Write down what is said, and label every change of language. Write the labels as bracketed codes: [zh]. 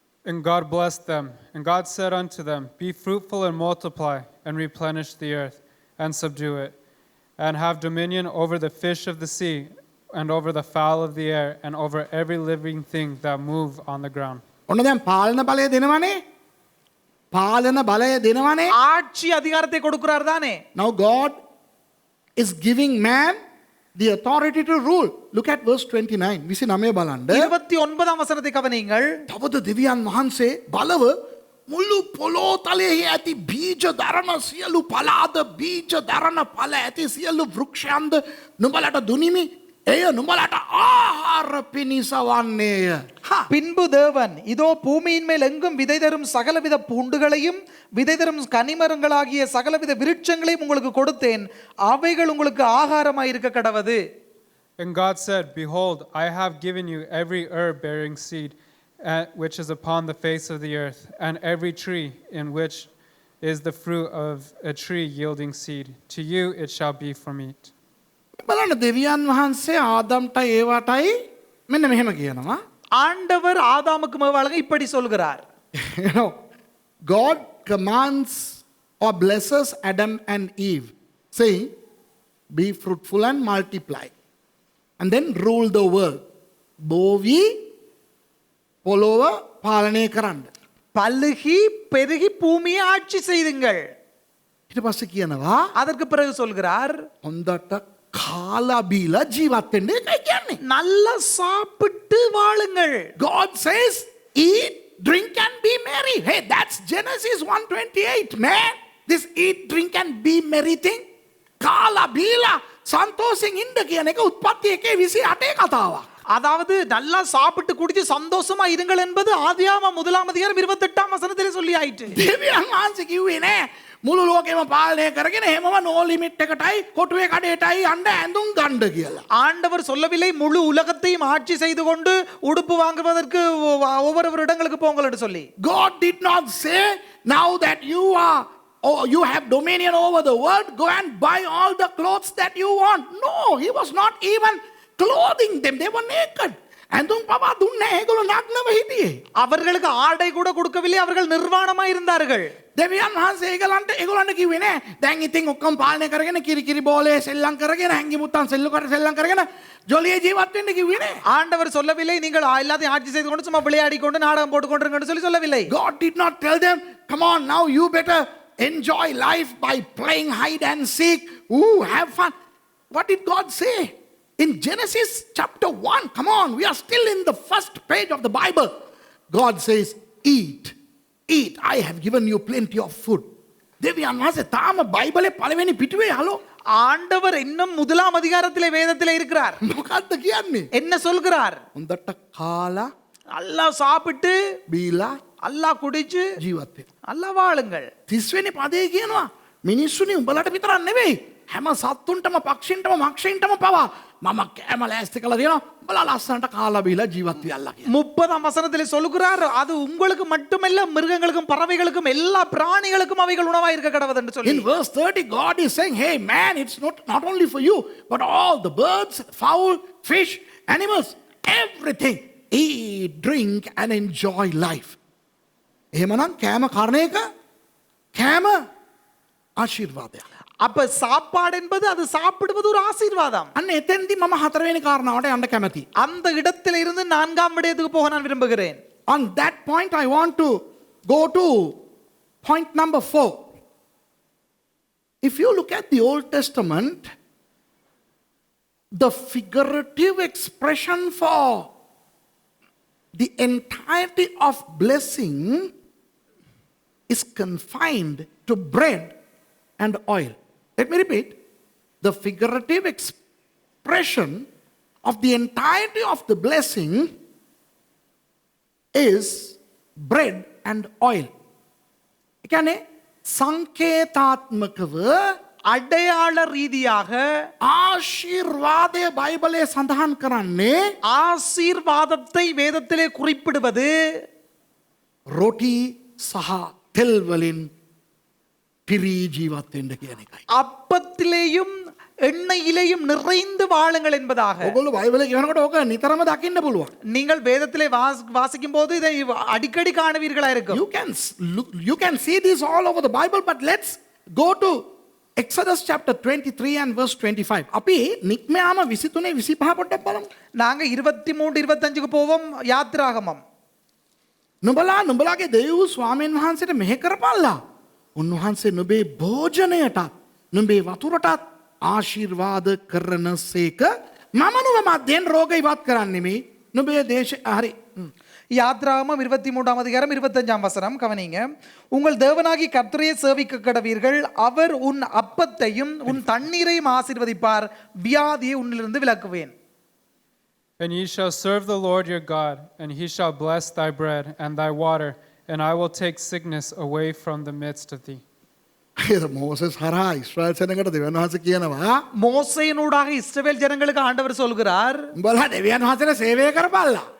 [en] And God blessed them. And God said unto them, Be fruitful and multiply, and replenish the earth, and subdue it, and have dominion over the fish of the sea, and over the fowl of the air, and over every living thing that move on the ground. [si] ඔන්න දැන් පාලන බලය දෙනවනේ. පාලන බලය දෙනවනේ. [ta] ஆட்சி அதிகாரத்தை கொடுக்கிறார் தானே. [en] Now God is giving man the authority to rule. Look at verse 29. [si] 29 බලන්න. [ta] 29 වසනத்தை கவனியுங்கள். [si] තවද දෙවියන් වහන්සේ බලව මුළු පොළොව තලයේ ඇති බීජ දරන සියලු පලාද බීජ දරන ඵල ඇති සියලු වෘක්ෂයන්ද නුඹලට දුනිමි. එය නුඹලට ආහාර පිණිස වන්නේය. [ta] பின்பு தேவன், இதோ பூமியின் மேல் எங்கும் விதை தரும் சகலவித பூண்டுகளையும் விதை தரும் கனிமரங்களாகிய சகலவித விருட்சங்களையும் உங்களுக்கு கொடுத்தேன், அவைகள் உங்களுக்கு ஆகாரமாய் இருக்க கடவது. [en] And God said, Behold, I have given you every herb bearing seed, which is upon the face of the earth, and every tree in which is the fruit of a tree yielding seed. To you it shall be for meat. [si] බලන්න දෙවියන් වහන්සේ ආදම්ට ඒවටයි මෙන්න මෙහෙම කියනවා. [ta] ஆண்டவர் ஆதாமுக்கு மேவாளங்க இப்படி சொல்கிறார். [en] You know, God commands or blesses Adam and Eve, saying, Be fruitful and multiply, and then rule the world. [si] බෝවි පොළොව පාලනය කරන්න. [ta] பலுகி பெருகி பூமியை ஆட்சி செய்துங்கள். [si] ඊට පස්සේ කියනවා [ta] அதற்கு பிறகு சொல்கிறார், [si] හොඳට කාලා බීලා ජීවත් වෙන්න එකයි කියන්නේ. [ta] நல்லா சாப்பிட்டு வாழுங்கள். [en] God says, eat, drink and be merry. Hey, that's Genesis 1:28, man. This eat, drink and be merry thing. [si] කාලා බීලා සන්තෝෂෙන් ඉන්න කියන එක උත්පත්ති 1:28 කතාවක්. [ta] அதாவது நல்லா சாப்பிட்டு குடிச்சு சந்தோஷமா இருங்கள் என்பது ஆதியாகமம் 1:28 சொல்லி ஆயிற்று. [si] දෙවියන් වහන්සේ කිව්වේ නෑ මුළු ලෝකෙම පාලනය කරගෙන එහෙමම නෝ ලිමිට් එකටයි කොටුවේ කඩේටයි යන්න ඇඳුම් ගන්න කියලා. [ta] ஆண்டவர் சொல்லவில்லை முழு உலகத்தையும் ஆட்சி செய்து கொண்டு உடுப்பு வாங்குவதற்கு ஒவ்வொரு இடங்களுக்கு போங்கள் என்று சொல்லி. [en] God did not say, now that you are, oh, you have dominion over the world, go and buy all the clothes that you want. No, he was not even clothing them. They were naked. [si] ඇඳුම් පවා දුන්නේ ඒගොල්ලෝ නග්නව හිටියේ. [ta] அவர்களுக்கு ஆடை கூட கொடுக்கவில்லை, அவர்கள் நிர்வாணமாய் இருந்தார்கள். [si] දෙවියන් වහන්සේ ඒගොල්ලන්ට කිව්වේ නෑ දැන් ඉතින් ඔක්කොම පාලනය කරගෙන කිරි බෝලේ සෙල්ලම් කරගෙන හැංගි මුත්තන් සෙල්ලුකට සෙල්ලම් කරගෙන ජොලියේ ජීවත් වෙන්න කිව්වේ නෑ. [ta] ஆண்டவர் சொல்லவில்லை நீங்கள் எல்லாத்தையும் ஆட்சி செய்து கொண்டு சும்மா விளையாடி கொண்டு நாடகம் போட்டு கொண்டிருங்கன்னு சொல்லவில்லை. [en] God did not tell them, come on now you better enjoy life by playing hide and seek. Ooh, have fun. What did God say? In Genesis chapter 1, come on, we are still in the first page of the Bible. God says, eat, eat, I have given you plenty of food. [si] දෙවියන් වහන්සේ තාම බයිබලේ පළවෙනි පිටුවේ hello. [ta] ஆண்டவர் இன்னும் முதலாம் அதிகாரத்திலே வேதத்திலே இருக்கிறார். [si] මොකද්ද කියන්නේ? [ta] என்ன சொல்கிறார்? [si] හොඳට කාලා [ta] நல்லா சாப்பிட்டு [si] බීලා [ta] நல்லா குடிச்சு [si] ජීවත් වෙන්න. [ta] நல்லா வாழுங்கள். [si] 30 වෙනි පදේ කියනවා මිනිස්සුනි උඹලට විතරක් නෙවෙයි හැම සත්තුන්ටම පක්ෂින්ටම මක්ෂින්ටම පවා මම කැම ලෑස්ති කළා දෙනවා උඹලා ලස්සනට කාලා බීලා ජීවත් වෙයල්ලා කියලා. [ta] 30ஆம் வசனத்திலே சொல்கிறார், அது உங்களுக்கு மட்டுமல்ல மிருகங்களுக்கும் பறவைகளுக்கும் எல்லா பிராணிகளுக்கும் அவைகள் உணவாய் இருக்க கடவுது என்று சொல்லி. [en] In verse 30 God is saying, hey man, it's not only for you but all the birds, fowl, fish, animals, everything, eat, drink and enjoy life. [si] එහෙමනම් කෑම කර්ණ එක කෑම ආශිර්වාදයක්. [ta] அப்ப சாப்பாடு என்பது அது சாப்பிடுவது ஒரு ஆசீர்வாதம். [si] අන්න එතෙන්දී මම හතරවෙනි කාරණාවට යන්න කැමතියි. [ta] அந்த இடத்துல இருந்து 4ஆம் விடயத்துக்கு போக நான் விரும்புகிறேன். [en] On that point I want to go to point number 4. If you look at the Old Testament, the figurative expression for the entirety of blessing is confined to bread and oil. Let me repeat. The figurative expression of the entirety of the blessing is bread and oil. [si] ඒ කියන්නේ සංකේතාත්මකව [ta] அடையாள ரீதியாக [si] ආශිර්වාදය බයිබලයේ සඳහන් කරන්නේ [ta] ஆசீர்வாதத்தை வேதத்திலே குறிப்பிடுவது [si] රොටි සහ තෙල් වලින් පිරී ජීවත් වෙන්න කියන එකයි. [ta] அப்பத்திலேயும் எண்ணெயிலேயும் நிறைந்து வாழுங்கள் என்பதாக. [si] ඔයගොල්ලෝ බයිබලේ කියනකොට ඕක නිතරම දකින්න පුළුවන්. [ta] நீங்கள் வேதத்திலே வாசிக்கும் போது இதை அடிக்கடி காணுவீர்களா இருக்கும். [en] You can see this all over the Bible, but let's go to Exodus chapter 23 and verse 25. [si] අපි නික්මයාම 23 25 පොඩ්ඩක් බලමු. [ta] நாங்க 23 25க்கு போவோம். யாத்திராகமம். [si] නුඹලාගේ දෙවියෝ ස්වාමීන් වහන්සේට මෙහෙ කරපල්ලා. උන්වහන්සේ නුඹේ භෝජනයටත් නුඹේ වතුරටත් ආශිර්වාද කරනසේක මම නුඹ මැදෙන් රෝග ඉවත් කරන්නෙමි. නුඹේ දේශ හරි. [ta] யாத்ராகமம் 23ஆம் அதிகாரம் 25ஆம் வசனம் கவனிங்க. உங்கள் தேவனாகி கர்த்தரையே சேவிக்க கடவீர்கள், அவர் உன் அப்பத்தையும் உன் தண்ணீரையும் ஆசீர்வதிப்பார், வியாதியை உன்னிலிருந்து விலக்குவேன். [en] And ye shall serve the Lord your God, and he shall bless thy bread and thy water, and I will take sickness away from the midst of thee. [ta] Moses Hara இஸ்ரவேல் ஜனங்களுக்கு [si] දෙවියන් වහන්සේ කියනවා [ta] மோசேயினூடாக இஸ்ரவேல் ஜனங்களுக்கு ஆண்டவர் சொல்கிறார், [si] උඹලා දෙවියන් වහන්සේට සේවය කරපල්ලා.